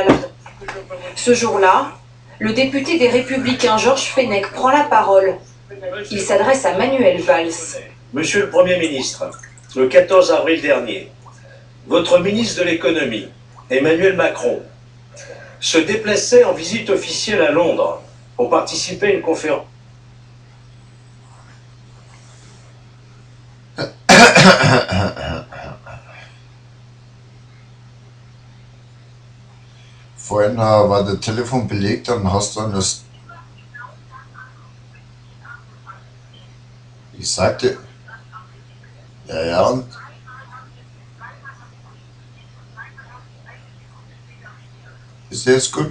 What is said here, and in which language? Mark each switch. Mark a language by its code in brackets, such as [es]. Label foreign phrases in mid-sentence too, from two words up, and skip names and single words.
[fr] Ce jour-là, le député des Républicains Georges Fenech prend la parole. Il s'adresse à Manuel Valls. Monsieur le Premier ministre, le 14 avril dernier, votre ministre de l'économie, Emmanuel Macron, se déplaçait en visite officielle à Londres pour participer à une conférence. [de] Vorhin war der Telefon belegt, dann hast du das. Ich sagte, ja, und ist jetzt gut?